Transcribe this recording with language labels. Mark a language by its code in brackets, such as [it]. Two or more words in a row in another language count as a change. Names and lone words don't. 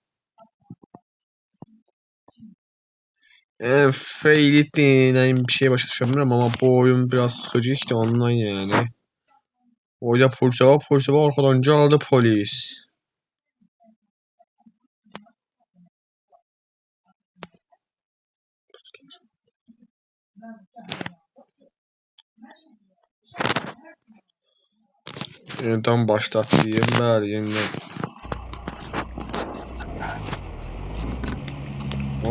[az] Feylit deyilən bir şey başa düşəmirəm, amma bu oyun biraz sıxıcı ondan yani. [tr] Orada polise var, arkadan geldi polis. Yeniden başlatayım bari yeniden.